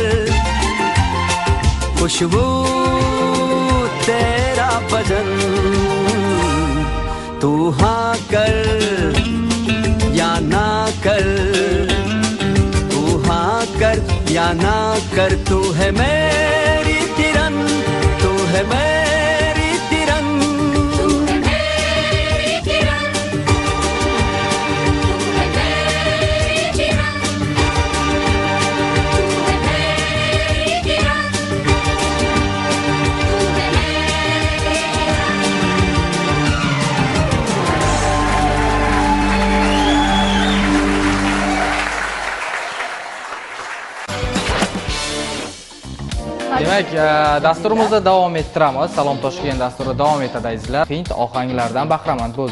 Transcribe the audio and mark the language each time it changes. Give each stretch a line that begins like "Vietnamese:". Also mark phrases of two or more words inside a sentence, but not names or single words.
Hindi: खुशबू तेरा बदन, तू हाँ कर या ना कर, तू हाँ कर या ना कर, तू है मेरी किरण, तू है मेरी किरण, तू है मेरी किरण, तू है मेरी किरण, तू है मेरी किरण, तू है
Uzbek: Demak, dasturimizda davom ettiramiz. Salom Toshkent dasturi davom etadi azizlar. Hind ohanglardan bahramand bo'ldik.